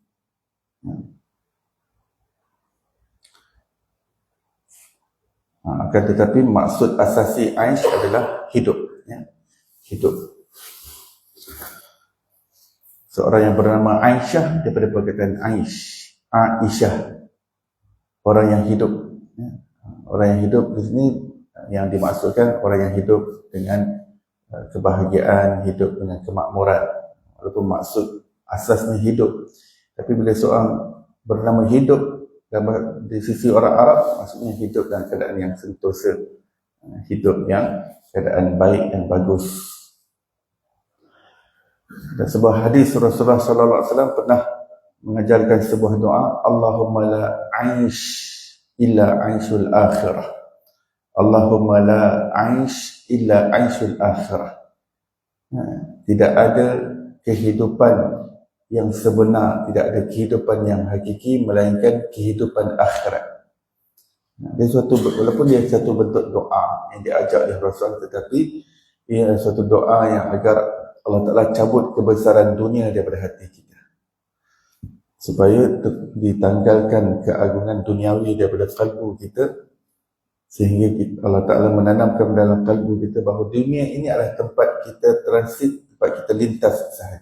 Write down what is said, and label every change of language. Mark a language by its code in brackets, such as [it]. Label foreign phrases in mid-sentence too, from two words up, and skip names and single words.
[ms] Akan tetapi maksud asasi aish adalah hidup, ya. Hidup. Seorang yang bernama Aisyah daripada perkataan Aish, Aisyah, orang yang hidup. Orang yang hidup di sini yang dimaksudkan orang yang hidup dengan kebahagiaan, hidup dengan kemakmuran. Walaupun maksud asasnya hidup, tapi bila seorang bernama hidup di sisi orang Arab, maksudnya hidup dalam keadaan yang sentosa, hidup yang keadaan baik dan bagus. Dan sebuah hadis Rasulullah SAW pernah mengajarkan sebuah doa, [ar] اللهم لا عيش إلا عيش الآخرة. اللهم لا عيش إلا عيش الآخرة. [ms] Tidak ada kehidupan yang sebenar, tidak ada kehidupan yang hakiki melainkan kehidupan akhirat. Dia suatu, walaupun dia satu bentuk doa yang diajak oleh Rasul, tetapi ia suatu doa yang agar Allah Ta'ala cabut kebesaran dunia daripada hati kita, supaya ditanggalkan keagungan duniawi daripada kalbu kita, sehingga Allah Ta'ala menanamkan dalam kalbu kita bahawa dunia ini adalah tempat kita transit, tempat kita lintas sahaja.